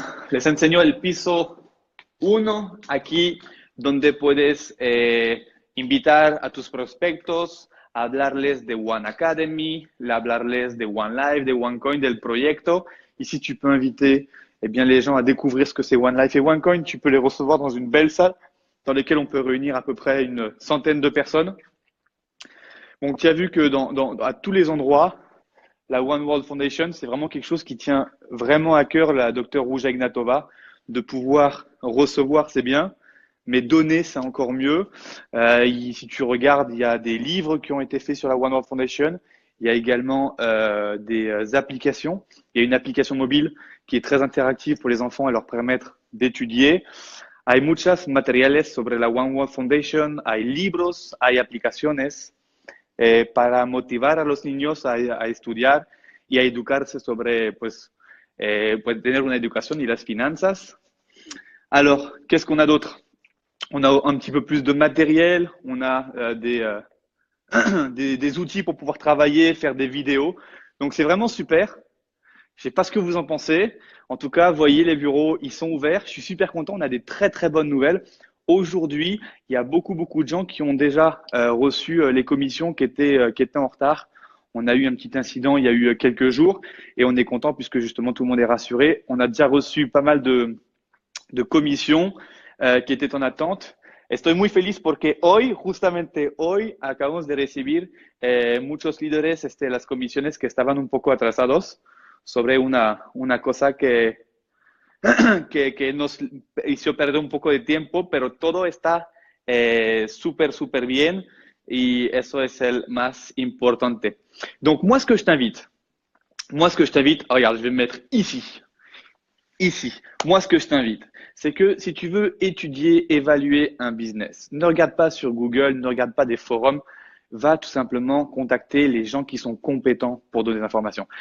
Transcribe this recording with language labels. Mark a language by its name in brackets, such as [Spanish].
[Spanish] Les enseño el piso 1, aquí donde puedes invitar a tus prospectos, a hablarles de One Academy, hablarles de One Life, de OneCoin, del proyecto. [French] Ici, tu peux inviter eh bien, les gens à découvrir ce que c'est One Life et OneCoin. Tu peux les recevoir dans une belle salle dans laquelle on peut réunir à peu près une centaine de personnes. Donc, tu as vu que à tous les endroits, la One World Foundation, c'est vraiment quelque chose qui tient vraiment à cœur la Dr Ruja Ignatova. De pouvoir recevoir, c'est bien, mais donner, c'est encore mieux. Si tu regardes, il y a des livres qui ont été faits sur la One World Foundation. Il y a également des applications. Il y a une application mobile qui est très interactive pour les enfants et leur permettre d'étudier. [Spanish] Hay muchas materiales sobre la One World Foundation, hay libros, hay aplicaciones para motivar a los niños a estudiar y a educarse sobre, pues tener una educación y las finanzas. [French] Alors, qu'est-ce qu'on a d'autre? On a un petit peu plus de matériel, on a des outils pour pouvoir travailler, faire des vidéos. Donc, c'est vraiment super. Je sais pas ce que vous en pensez. En tout cas, voyez, les bureaux, ils sont ouverts. Je suis super content. On a des très, très bonnes nouvelles. Aujourd'hui, il y a beaucoup de gens qui ont déjà reçu les commissions qui étaient en retard. On a eu un petit incident il y a eu quelques jours et on est content puisque justement tout le monde est rassuré. On a déjà reçu pas mal de commissions qui étaient en attente. [Spanish] Estoy muy feliz porque justamente hoy, acabamos de recibir muchos líderes las comisiones que estaban un poco atrasados sobre una cosa que nos hizo perder un poco de tiempo, pero todo está súper bien y eso es el más importante. [French] Donc, moi, ce que je t'invite, regarde, je vais me mettre ici. Moi, ce que je t'invite, c'est que si tu veux étudier, évaluer un business, ne regarde pas sur Google, ne regarde pas des forums, va tout simplement contacter les gens qui sont compétents pour donner des informations.